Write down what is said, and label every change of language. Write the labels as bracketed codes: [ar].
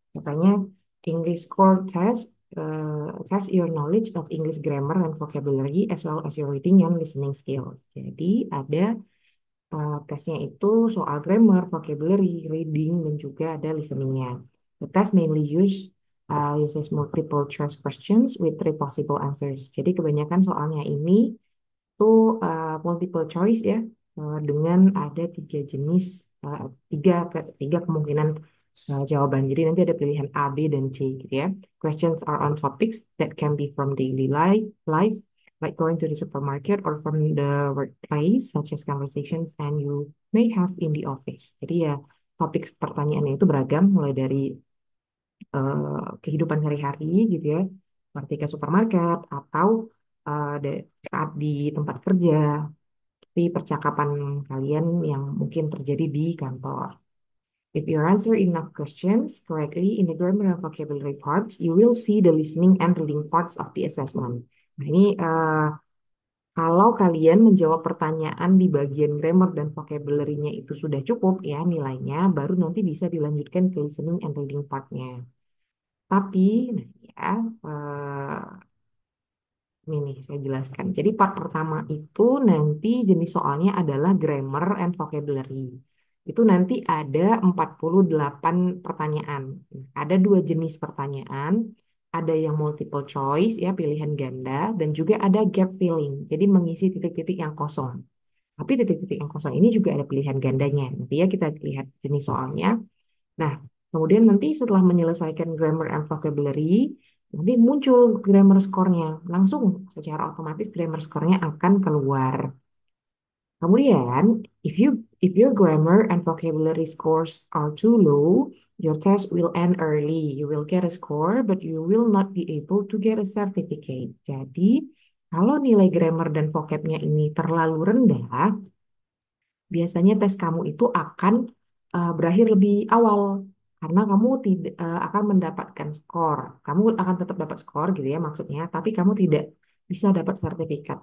[id] Katanya [en] English Core Test test your knowledge of English grammar and vocabulary as well as your reading and listening skills. [id] Jadi ada tesnya itu soal grammar, vocabulary, reading, dan juga ada listeningnya. [en] The test mainly uses multiple choice questions with three possible answers. [id] Jadi kebanyakan soalnya ini tuh multiple choice ya, dengan ada tiga jenis, tiga kemungkinan jawaban. Jadi nanti ada pilihan A, B, dan C gitu ya. [en] Questions are on topics that can be from daily life, like going to the supermarket or from the workplace, such as conversations and you may have in the office. [id] Jadi ya topik pertanyaannya itu beragam, mulai dari kehidupan sehari-hari gitu ya, seperti ke supermarket atau saat di tempat kerja, seperti percakapan kalian yang mungkin terjadi di kantor. [en] If you answer enough questions correctly in the grammar and vocabulary parts, you will see the listening and reading parts of the assessment. [id] Nah, ini kalau kalian menjawab pertanyaan di bagian grammar dan vocabulary-nya itu sudah cukup ya nilainya, baru nanti bisa dilanjutkan ke listening and reading part-nya. Tapi, nah ya, ini nih saya jelaskan. Jadi part pertama itu nanti jenis soalnya adalah grammar and vocabulary. Itu nanti ada 48 pertanyaan. Ada dua jenis pertanyaan. Ada yang multiple choice ya, pilihan ganda. Dan juga ada gap filling. Jadi mengisi titik-titik yang kosong. Tapi titik-titik yang kosong ini juga ada pilihan gandanya. Nanti ya kita lihat jenis soalnya. Nah, kemudian nanti setelah menyelesaikan grammar and vocabulary, nanti muncul grammar score-nya. Langsung secara otomatis grammar score-nya akan keluar. Kemudian, [en] if your grammar and vocabulary scores are too low, your test will end early. You will get a score, but you will not be able to get a certificate. [id] Jadi, kalau nilai grammar dan vocabnya ini terlalu rendah, biasanya tes kamu itu akan berakhir lebih awal karena kamu tidak akan mendapatkan skor. Kamu akan tetap dapat skor gitu ya maksudnya, tapi kamu tidak bisa dapat sertifikat.